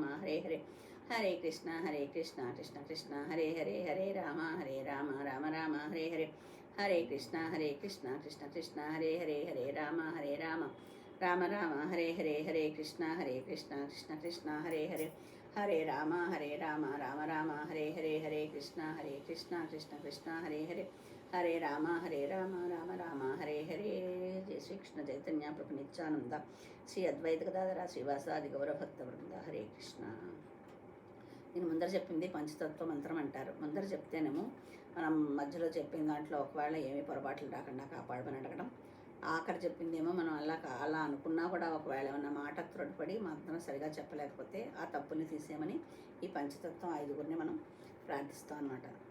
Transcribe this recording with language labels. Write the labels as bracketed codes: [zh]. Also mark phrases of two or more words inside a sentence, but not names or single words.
[sa] హరే హరే, హరే కృష్ణ కృష్ణ కృష్ణ హరే హరే, హరే రామ రామ రామ హరే హరే, హరే కృష్ణ కృష్ణ కృష్ణ హరే హరే, హరే రామ రామ రామ హరే హరే, హరే కృష్ణ కృష్ణ కృష్ణ హరే హరే, హరే రామ రామ రామ హరే హరే, హరే కృష్ణ కృష్ణ కృష్ణ హరే హరే, హరే రామ రామ రామ హరే హరే. జై శ్రీకృష్ణ చైతన్య ప్రభు నిత్యానంద శ్రీ అద్వైత గదాధర శ్రీవాసాది గౌరభక్త వృంద. హరే కృష్ణ. [te] నేను ముందర చెప్పింది పంచతత్వ మంత్రం అంటారు. ముందర చెప్తేనేమో మనం మధ్యలో చెప్పిన దాంట్లో ఒకవేళ ఏమీ పొరపాట్లు రాకుండా కాపాడమని అడగడం, ఆఖరి చెప్పిందేమో మనం అలా అనుకున్నా కూడా ఒకవేళ ఏమన్నా మాట త్రొడ్పడి మంత్రం సరిగా చెప్పలేకపోతే ఆ తప్పుని తీసేయమని ఈ పంచతత్వం 5గురిని మనం ప్రార్థిస్తాం అన్నమాట.